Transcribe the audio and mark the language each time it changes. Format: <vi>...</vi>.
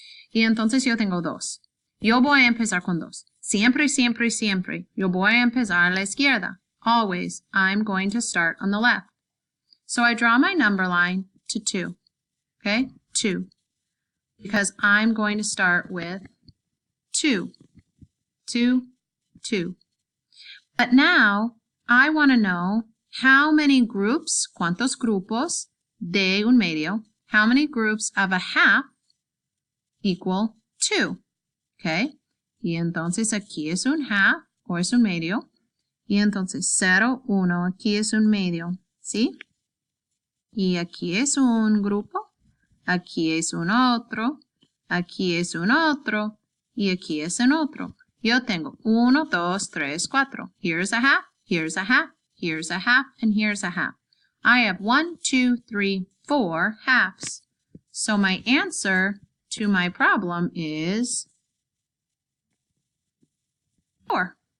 <es>Y entonces yo tengo 2. Yo voy a empezar con 2. Siempre, siempre, siempre. Yo voy a empezar a la izquierda.</es> <en>Always, I'm going to start on the left. So I draw my number line to 2, okay? 2. Because I'm going to start with 2. 2, 2. But now, I want to know how many groups,</en> <es>cuántos grupos de 1/2,</es> <en>how many groups of a half equal 2, okay?</en> <es>Y entonces aquí es un half, o es 1/2, y entonces 0, 1, aquí es 1/2, ¿sí? Y aquí es un grupo, aquí es un otro, aquí es un otro, y aquí es un otro. Yo tengo 1, 2, 3, 4.</es> <en>Here's a half, here's a half, here's a half, and here's a half. I have 1, 2, 3, 4 halves. So my answer to my problem is 4.</en>